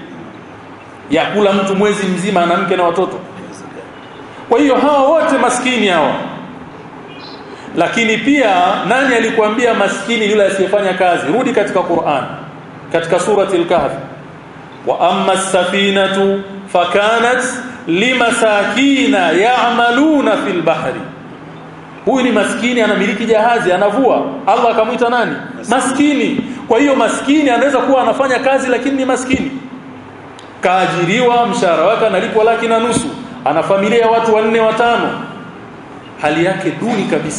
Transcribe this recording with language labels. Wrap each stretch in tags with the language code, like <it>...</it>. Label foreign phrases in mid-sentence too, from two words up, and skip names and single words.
<sw>Ya kula mtu mwezi mzima na mke na watoto. Kwa hiyo hawa wote maskini hawa. Lakini pia nani alikuambia maskini yule asiyefanya kazi? Rudi katika Qur'an, katika surati al-Kahf.</sw> <ar>وأما السفينة فكانت لمساكين يعملون في البحر.</ar> <sw>Huyu ni maskini, anamiliki jahazi, anavua. Allah akamuita nani? Maskini. Kwa hiyo maskini anaweza kuwa anafanya kazi lakini ni maskini. Kaajiriwa, mshahara wake analipwa 1,500,000, ana familia ya watu 4, 5. Hali yake duni kabisa.</sw>